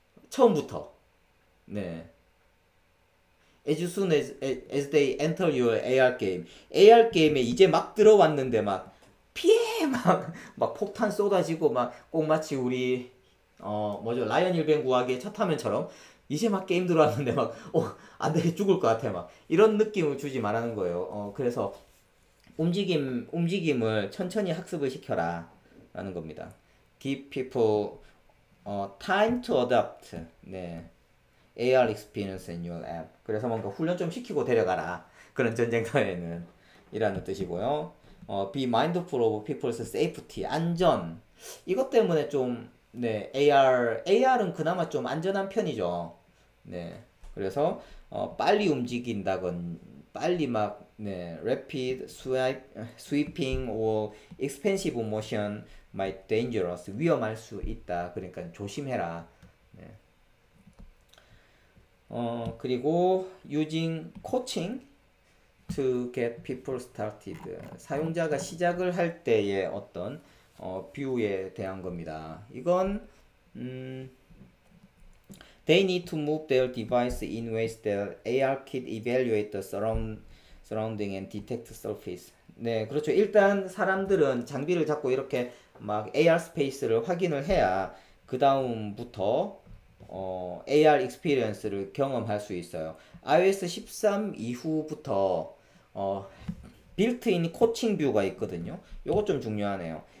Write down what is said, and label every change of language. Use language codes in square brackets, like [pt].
[ko] 처음부터 네 [en] as soon as they enter your AR [ko] 게임 AR 게임에 이제 막 들어왔는데 막 피해 막 폭탄 쏟아지고 막 꼭 마치 우리 뭐죠 라이언 일병 구하기의 첫 화면처럼 이제 막 게임 들어왔는데 막 안돼 죽을 것 같아 막 이런 느낌을 주지 말라는 거예요. 그래서 움직임을 천천히 학습을 시켜라 라는 겁니다. [en] Give people time to adapt. [ko] 네. [en] AR experience in your app. [ko] 그래서 뭔가 훈련 좀 시키고 데려가라. 그런 전쟁터에는 이라는 뜻이고요. [en] Be mindful of people's safety. [ko] 안전. 이것 때문에 좀 네, AR은 그나마 좀 안전한 편이죠. 네. 그래서 빨리 움직인다건 빨리 막 네, [en] rapid sweeping or expensive motion might dangerous. [ko] 위험할 수 있다. 그러니까 조심해라. 네. 그리고 [en] using coaching to get people started. [ko] 사용자가 시작을 할 때의 어떤 뷰에 대한 겁니다. 이건 [en] they need to move their device in ways that AR kit evaluate the surrounding and detect surface. [ko] 네, 그렇죠. 일단 사람들은 장비를 잡고 이렇게 막 AR 스페이스를 확인을 해야 그 다음부터 AR 익스피리언스를 경험할 수 있어요. iOS 13 이후부터 빌트인 코칭 뷰가 있거든요. 요거 좀 중요하네요.